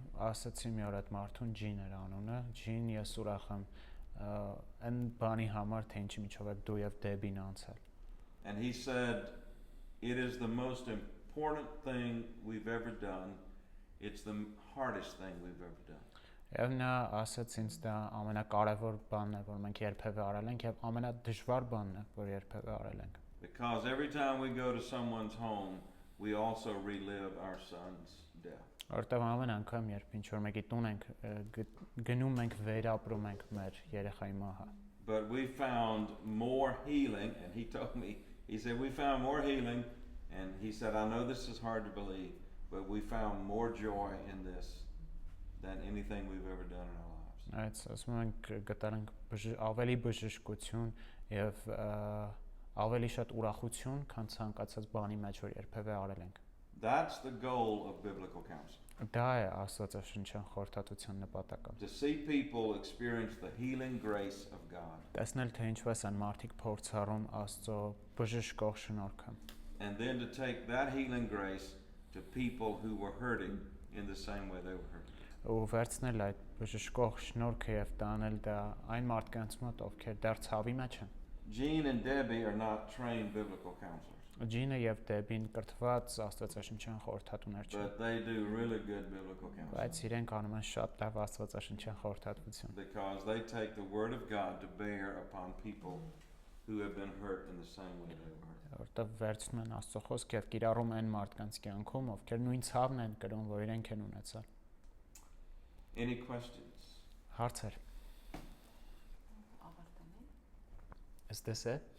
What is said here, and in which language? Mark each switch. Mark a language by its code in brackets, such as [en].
[hy] Ասացի մի օր այդ մարդուն Ջին էր անունը, Ջին, ես ուրախ եմ այն բանի համար, թե ինչի միջով եք դու եւ Դեբին անցել։ [en] And he said, it is the most important thing we've ever done. It's the hardest thing we've ever done. [hy] Եվ նա ասաց ինձ դա ամենակարևոր բանն է, որ մենք երբևէ արել ենք եւ ամենադժվար բանն է, որ երբևէ արել ենք։ [en] Because every time we go to someone's home, we also relive our son's death. [hy] Որտեղ ամեն անգամ երբ ինչ որ մեկի տուն ենք գնում ենք վերապրում ենք մեր երեխայի մահը։ [en] But we found more healing, and he told me, he said we found more healing, and he said I know this is hard to believe, but we found more joy in this than anything we've ever done in our lives. [hy] Այդ ասում ենք գտանք ավելի բժշկություն եւ ավելի շատ ուրախություն, քան ցանկացած բանի մեջ որ երբևէ արել ենք։ [en] That's the goal of biblical counseling. [hy] Դա է աստվածաշնչյան խորհրդատվության նպատակը։ [en] To see people experience the healing grace of God. [hy] Տեսնել թե ինչպես են մարդիկ փորձառում Աստծո բժշկող շնորհքը։ [en] And then to take that healing grace to people who were hurting in the same way they were hurting. [hy] Ու վերցնել այդ բժշկող շնորհքը եւ տանել դա այն մարդկանց մոտ, ովքեր դեռ ցավի մեջ են։ [en] Gene and Debbie are not trained biblical counselors. [hy] Ջինը եւ Դեբին կրթված աստվածաշնչյան խորհրդատուներ չեն։ [en] But they do really good biblical counseling. [hy] Բայց իրենք անում են շատ լավ աստվածաշնչյան խորհրդատվություն։ [en] Because they take the word of God to bear upon people who have been hurt in the same way they were hurt. [hy] Որտեղ վերցնում են Աստծո խոսքը եւ կիրառում են մարդկանց կյանքում, ովքեր նույն ցավն են կրում, որ իրենք են ունեցել։ [en] Any questions? [hy] Հարցեր։ [en] Is this it?